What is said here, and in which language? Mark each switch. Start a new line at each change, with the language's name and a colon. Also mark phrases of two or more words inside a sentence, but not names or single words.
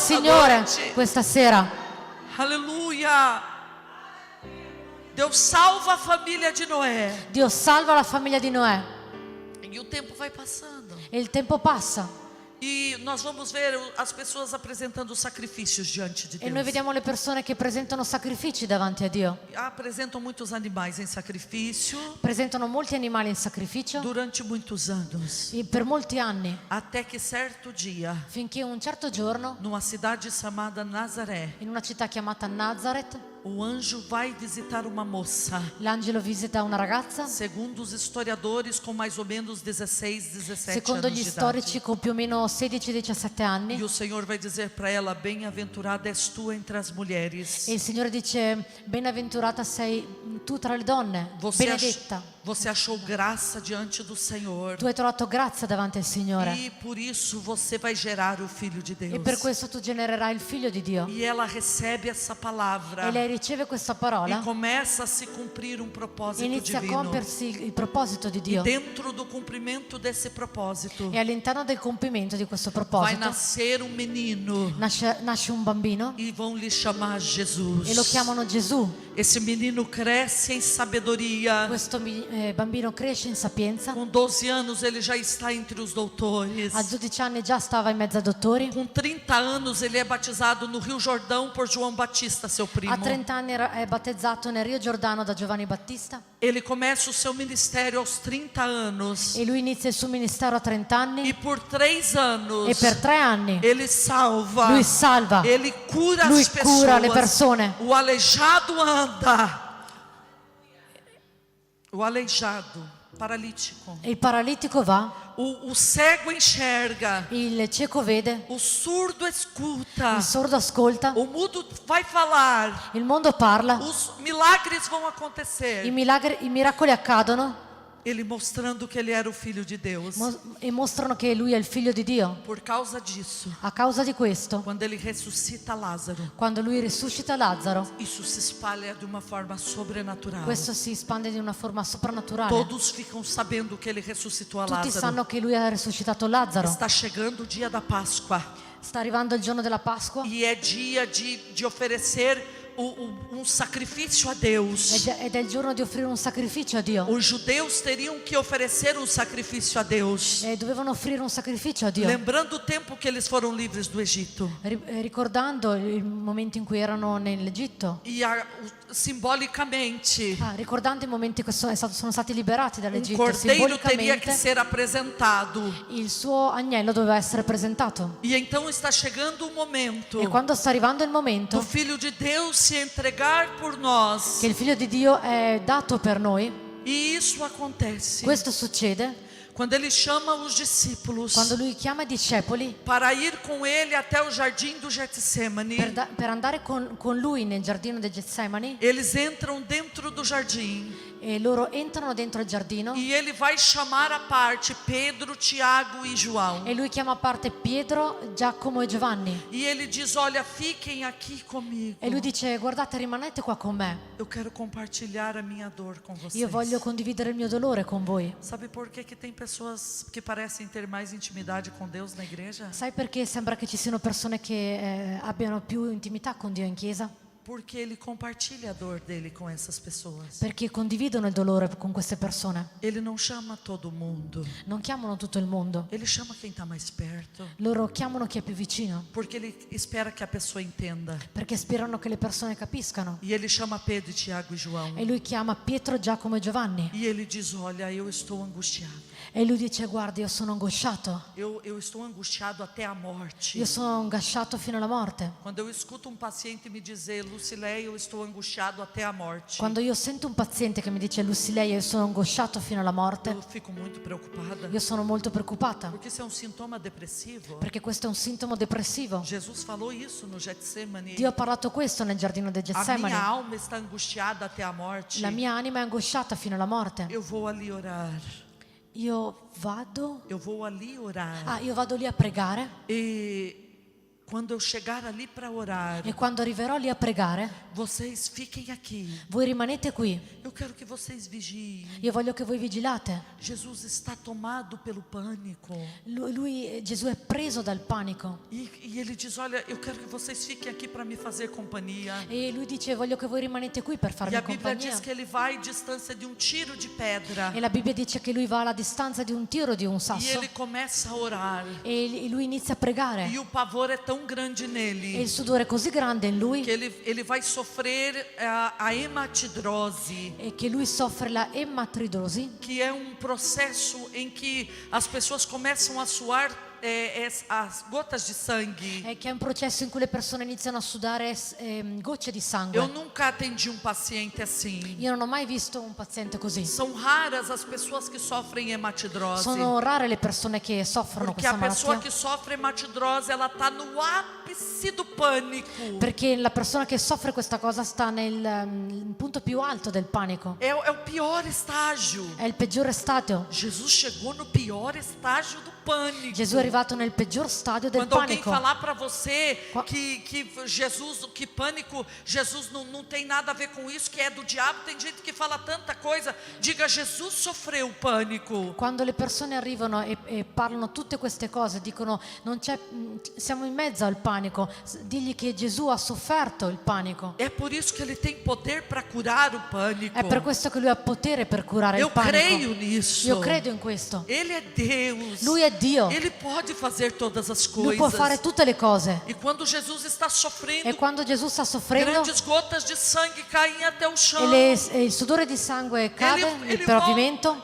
Portuguese: nessa
Italian: Signore
Portuguese: noite.
Italian: questa sera.
Portuguese: Aleluia. Deus salva a família de Noé.
Italian: Dio salva la famiglia di Noè.
Portuguese: E o tempo vai passando.
Italian: E il tempo passa.
Portuguese: E nós vamos ver as pessoas apresentando sacrifícios diante de
Italian: E noi
Portuguese: Deus.
Italian: vediamo le persone che presentano sacrifici davanti a Dio.
Portuguese: Apresentam muitos animais em sacrifício
Italian: Presentano molti animali in sacrificio
Portuguese: durante muitos anos.
Italian: e per molti anni.
Portuguese: Até que certo dia,
Italian: Finché un certo giorno,
Portuguese: numa cidade chamada Nazaré,
Italian: in una città chiamata Nazareth,
Portuguese: o anjo vai visitar uma moça.
Italian: l'angelo visita una ragazza.
Portuguese: Segundo os historiadores, com mais ou menos 16, 17
Italian: Secondo
Portuguese: anos
Italian: gli
Portuguese: de
Italian: storici
Portuguese: idade.
Italian: con più o meno 16-17
Portuguese: E
Italian: anni.
Portuguese: o Senhor vai dizer para ela: bem-aventurada és tu entre as mulheres.
Italian: E il Signore dice, beneaventurata sei tu tra le donne, benedetta.
Portuguese: Você achou graça diante do Senhor.
Italian: Tu hai trovato grazia davanti al Signore.
Portuguese: E por isso você vai gerar o Filho de Deus.
Italian: E per questo tu genererai il figlio di Dio.
Portuguese: E ela recebe essa palavra.
Italian: E lei riceve questa
Portuguese: E
Italian: parola.
Portuguese: começa a se cumprir um propósito
Italian: Inizia a
Portuguese: divino.
Italian: compiersi il proposito di
Portuguese: E
Italian: Dio.
Portuguese: dentro do cumprimento desse propósito,
Italian: E all'interno del compimento di questo
Portuguese: vai
Italian: proposito
Portuguese: nascer um menino.
Italian: nasce un bambino
Portuguese: E vão lhe chamar Jesus.
Italian: e lo chiamano Gesù.
Portuguese: Esse menino cresce em sabedoria.
Italian: Questo bambino cresce in sapienza.
Portuguese: Com 12 anos ele já está entre os doutores.
Italian: A 12 anni già stava in mezzo a dottori.
Portuguese: Com 30 anos ele é batizado no Rio Jordão por João Batista, seu primo.
Italian: A 30 anni è battezzato nel Rio Giordano da Giovanni Battista.
Portuguese: Ele começa o seu ministério aos 30 anos.
Italian: E lui inizia il suo ministero a 30 anni.
Portuguese: E por 3 anos
Italian: E per 3 anni
Portuguese: ele salva.
Italian: lui salva.
Portuguese: Ele cura
Italian: Lui
Portuguese: as pessoas.
Italian: cura le persone.
Portuguese: O aleijado anda. O aleijado, paralítico.
Italian: Il paralitico va,
Portuguese: O cego enxerga.
Italian: il cieco vede,
Portuguese: O surdo escuta.
Italian: il sordo ascolta,
Portuguese: O mudo vai falar.
Italian: il mondo parla,
Portuguese: Os milagres vão acontecer.
Italian: i miracoli accadono
Portuguese: Ele mostrando que ele era o filho de Deus.
Italian: e mostrano che lui è il figlio di Dio.
Portuguese: Por causa disso,
Italian: A causa di questo,
Portuguese: quando ele ressuscita Lázaro,
Italian: quando lui risuscita Lazzaro,
Portuguese: isso se espalha de uma forma sobrenatural.
Italian: questo si espande di una forma soprannaturale.
Portuguese: Todos ficam sabendo que ele ressuscitou a
Italian: Tutti
Portuguese: Lázaro.
Italian: sanno che lui ha risuscitato Lazzaro.
Portuguese: Está chegando o dia da Páscoa
Italian: Sta arrivando il giorno della Pasqua
Portuguese: e é dia de oferecer um sacrifício a Deus.
Italian: ed è il giorno di offrire un sacrificio a Dio.
Portuguese: Os judeus teriam que oferecer um sacrifício a Deus,
Italian: E dovevano offrire un sacrificio a Dio.
Portuguese: lembrando o tempo que eles foram livres do Egito.
Italian: Ricordando il momento in cui erano nell'Egitto.
Portuguese: E simbolicamente,
Italian: Ricordando i momenti che sono stati liberati
Portuguese: um
Italian: dall'Egitto,
Portuguese: cordeiro teria que
Italian: simbolicamente
Portuguese: ser apresentado.
Italian: il suo agnello doveva essere presentato.
Portuguese: E então está chegando o momento
Italian: E quando sta arrivando il
Portuguese: do
Italian: momento
Portuguese: Filho de Deus se entregar por nós.
Italian: che il figlio di Dio è dato per noi,
Portuguese: E isso acontece
Italian: questo succede
Portuguese: quando ele chama os discípulos
Italian: quando lui chiama i discepoli
Portuguese: para ir com ele até o jardim do Getsemane.
Italian: per andare con lui nel giardino del Getsemani.
Portuguese: Eles entram dentro do jardim
Italian: e loro entrano dentro il giardino
Portuguese: e ele vai chamar à parte Pedro, Tiago e João.
Italian: e lui chiama a parte Pietro, Giacomo e Giovanni
Portuguese: E ele diz: olha, fiquem aqui comigo.
Italian: e lui dice: guardate, rimanete qua con me,
Portuguese: Eu quero compartilhar a minha dor com vocês.
Italian: io voglio condividere il mio dolore con voi.
Portuguese: Sabe por que tem pessoas que parecem ter mais intimidade com Deus na igreja?
Italian: Sai perché sembra che ci siano persone che abbiano più intimità con Dio in chiesa?
Portuguese: Porque ele compartilha a dor dele com essas pessoas.
Italian: Perché condividono il dolore con queste persone.
Portuguese: Ele não chama todo mundo.
Italian: Non chiamano tutto il mondo,
Portuguese: Ele chama quem está mais perto.
Italian: loro chiamano chi è più vicino,
Portuguese: Porque ele espera que a pessoa entenda.
Italian: perché sperano che le persone capiscano.
Portuguese: E ele chama Pedro, Tiago e João.
Italian: E lui chiama Pietro, Giacomo e Giovanni
Portuguese: E ele diz: olha, eu estou angustiado.
Italian: e lui dice: guardi, io sono angosciato,
Portuguese: Eu estou angustiado até a morte.
Italian: io sono angosciato fino alla morte.
Portuguese: Quando eu escuto paciente me dizer: Lucilei, eu estou angustiado até a morte,
Italian: Quando io sento un paziente che mi dice: Lucilei, io sono angosciato fino alla morte,
Portuguese: eu fico muito preocupada.
Italian: io sono molto preoccupata,
Portuguese: Porque isso é sintoma depressivo.
Italian: perché questo è un sintomo depressivo.
Portuguese: Jesus falou isso no Getsemane.
Italian: Dio ha parlato questo nel giardino del
Portuguese: A minha
Italian: Getsemani.
Portuguese: alma está angustiada até a morte.
Italian: La mia anima è angosciata fino alla morte.
Portuguese: Eu vou ali orar.
Italian: Io vado io vado lì a pregare
Portuguese: E quando eu chegar ali para orar,
Italian: e quando arriverò lì a pregare,
Portuguese: vocês fiquem aqui.
Italian: voi rimanete qui.
Portuguese: Eu quero que vocês vigiem.
Italian: Io voglio che voi vigilate.
Portuguese: Jesus está tomado pelo pânico.
Italian: Gesù è preso dal panico
Portuguese: E ele diz: olha, eu quero que vocês fiquem aqui para me fazer companhia.
Italian: e lui dice: voglio che voi rimanete qui per
Portuguese: E
Italian: farmi
Portuguese: a Bíblia
Italian: compagnia.
Portuguese: diz que ele vai à distância de tiro de pedra.
Italian: E la Bibbia dice che lui va alla distanza di un tiro di un
Portuguese: E
Italian: sasso
Portuguese: ele começa a orar.
Italian: e lui inizia a pregare
Portuguese: E o pavor é tão grande
Italian: e
Portuguese: nele
Italian: il sudore è così grande in lui
Portuguese: que ele vai sofrer a hematidrose,
Italian: e che lui soffre la ematridrosi,
Portuguese: que é processo em que as pessoas começam a suar as gotas de sangue.
Italian: che è un processo in cui le persone iniziano a sudare gocce di
Portuguese: Eu
Italian: sangue.
Portuguese: nunca atendi paciente assim.
Italian: Io non ho mai visto un paziente così.
Portuguese: São raras as pessoas que sofrem hematidrose.
Italian: Sono rare le persone che soffrono
Portuguese: Porque a
Italian: questa
Portuguese: pessoa
Italian: malattia,
Portuguese: que sofre hematidrose, ela está no ápice do pânico.
Italian: perché la persona che soffre questa cosa sta nel punto più alto del panico.
Portuguese: É o pior estágio.
Italian: È il peggiore stadio.
Portuguese: Jesus chegou no pior estágio do pânico.
Italian: Gesù è arrivato nel peggior stadio del
Portuguese: Quando alguém
Italian: panico.
Portuguese: falar para você
Italian: Qua-
Portuguese: que pânico, Jesus não tem nada a ver com isso, que é do diabo, tem gente que fala tanta coisa. Diga: Jesus sofreu pânico.
Italian: Quando le persone arrivano e parlano tutte queste cose, dicono siamo in mezzo al panico, digli che Gesù ha sofferto il panico.
Portuguese: É por isso que ele tem poder para curar o pânico.
Italian: È per questo che lui ha potere per curare
Portuguese: Eu
Italian: il panico.
Portuguese: creio nisso.
Italian: Io credo in questo.
Portuguese: Ele é Deus.
Italian: Lui è Dio.
Portuguese: Ele pode fazer todas as
Italian: Lui può
Portuguese: coisas.
Italian: fare tutte le cose.
Portuguese: E quando Jesus está sofrendo,
Italian: E quando Gesù sta soffrendo
Portuguese: grandes gotas de sangue caem até o chão.
Italian: e il sudore di sangue cade nel pavimento,